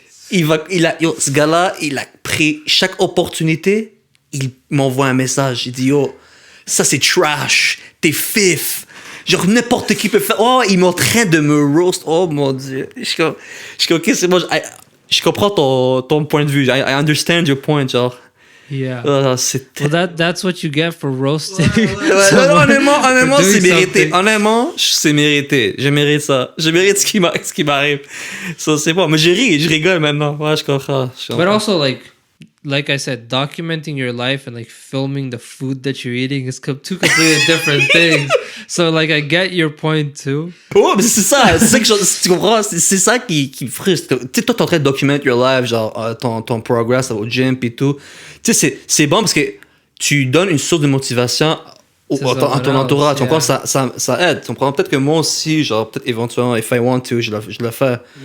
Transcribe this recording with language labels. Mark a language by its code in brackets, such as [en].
[fr] Ce gars-là, il a pris chaque opportunité, il m'envoie un message. Il dit, yo, ça c'est trash, t'es fif. Genre, n'importe qui peut faire. Oh, il est en train de me roast. Oh mon Dieu. Je suis comme, ok, c'est bon, je comprends ton point de vue. [en] I understand your point, genre. Yeah. Well, that's what you get for roasting. [fr] Honnêtement, c'est mérité. Honnêtement, c'est mérité. Je mérite ça. Je mérite ce qui m'arrive. Ça, c'est bon. Mais je rigole maintenant. Ouais, je comprends. [en] But also, like I said, documenting your life and like filming the food that you're eating is two completely different things. So like I get your point too. [fr] Ouais, mais c'est ça que tu comprends, c'est ça qui me frustre. Tu sais, toi t'es en train de documenter [en] your life, [fr] genre ton progress au gym pis tout. Tu sais, c'est bon parce que tu donnes une source de motivation à ton entourage. Tu comprends, ça aide. Tu comprends, peut-être que moi aussi, genre peut-être éventuellement, [en] if I want to, [fr] je le fais.